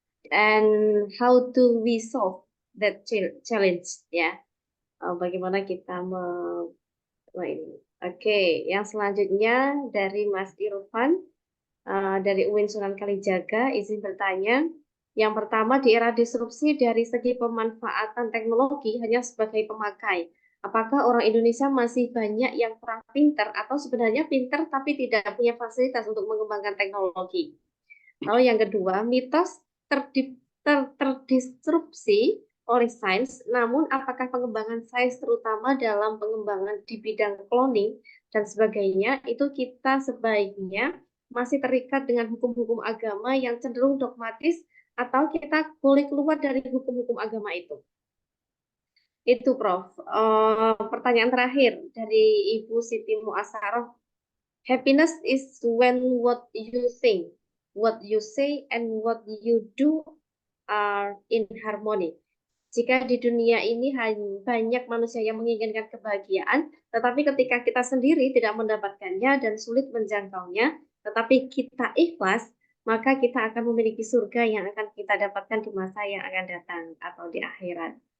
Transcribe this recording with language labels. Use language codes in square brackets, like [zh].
[en] And how do we solve that challenge? [id] Ya, bagaimana kita ini? Oke, yang selanjutnya dari Mas Irfan dari UIN Sunan Kalijaga, izin bertanya. Yang pertama, di era disrupsi dari segi pemanfaatan teknologi hanya sebagai pemakai. Apakah orang Indonesia masih banyak yang kurang pinter atau sebenarnya pinter tapi tidak punya fasilitas untuk mengembangkan teknologi? Lalu yang kedua, mitos terdisrupsi oleh sains, namun apakah pengembangan sains terutama dalam pengembangan di bidang cloning dan sebagainya, itu kita sebaiknya masih terikat dengan hukum-hukum agama yang cenderung dogmatis atau kita boleh keluar dari hukum-hukum agama itu? Itu Prof. Pertanyaan terakhir dari Ibu Siti Muasaroh. [en] Happiness is when what you think, what you say, and what you do are in harmony. [id] Jika di dunia ini banyak manusia yang menginginkan kebahagiaan, tetapi ketika kita sendiri tidak mendapatkannya dan sulit menjangkaunya, tetapi kita ikhlas, maka kita akan memiliki surga yang akan kita dapatkan di masa yang akan datang atau di akhirat.